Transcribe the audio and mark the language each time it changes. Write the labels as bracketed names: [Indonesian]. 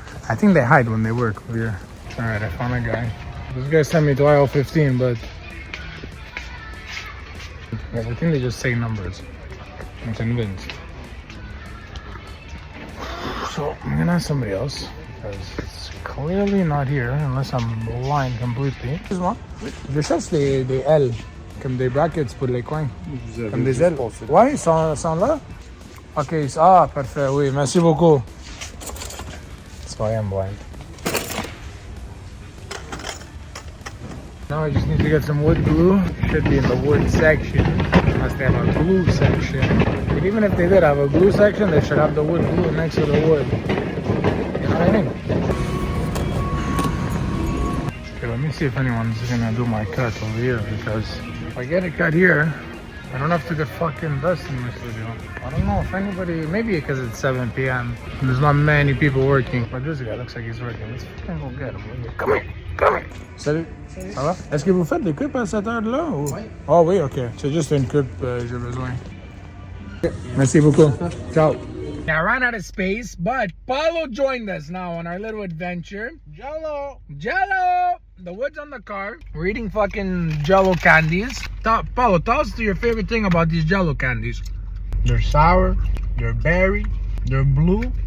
[English] I think they hide when they work over here. All right, I found a guy. This guy sent me to aisle 15, but yeah, I think they just say numbers. I'm convinced. So I'm gonna ask somebody else because it's clearly not here unless I'm blind completely. [French] Excuse-moi. Je cherche des L, comme des brackets pour les coins, comme des ailes. Ouais, ils sont là? Ok, ah, parfait, oui, merci beaucoup. [English] So I am blind. Now I just need to get some wood glue. Should be in the wood section, unless they have a glue section. But even if they did have a glue section, they should have the wood glue next to the wood. You know what I mean? Okay, let me see if anyone's gonna do my cut over here, because if I get a cut here, I don't have to get fucking dust in my studio. I don't know if anybody, maybe because it's 7 p.m. and there's not many people working, but this guy looks like he's working. Let's fucking go get him. Come here, come here. [French] Salut. Ça va? Est-ce que vous faites des coupes à cette heure-là? Ou... Oui. Oh oui, ok. C'est juste une coupe, j'ai besoin. Merci beaucoup. Ciao. [English] I ran out of space, but Paulo joined us now on our little adventure. Jello! Jello! The wood's on the car. We're eating fucking Jello candies. Paulo, tell us your favorite thing about these Jello candies. They're sour, they're berry, they're blue.